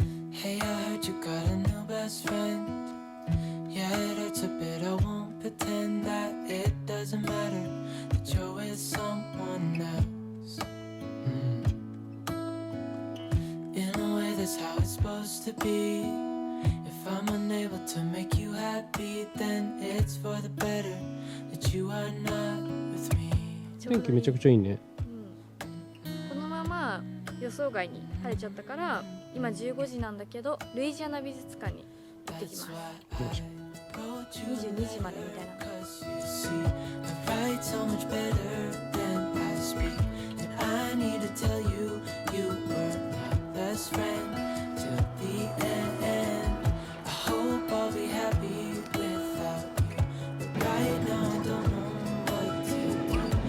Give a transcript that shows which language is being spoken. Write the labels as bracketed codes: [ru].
[en] Hey, I heard you got a new best friend. Yeah, it hurts a bit, I won't pretend that it doesn't matter that you're with someone else. In a way, that's how it's supposed to be. If I'm unable to make you happy, then it's for the better that you are not with me. [ja] 天気めちゃくちゃいいね。このまま予想外に晴れちゃったから今15時なんだけどルイジアナ美術館に行ってきます。 22時までみたいな。 [en] Cause you see, I write so much better than I speak. And I need to tell you, you were my best friend till the end. I hope I'll be happy without you. But right now I don't know what to do.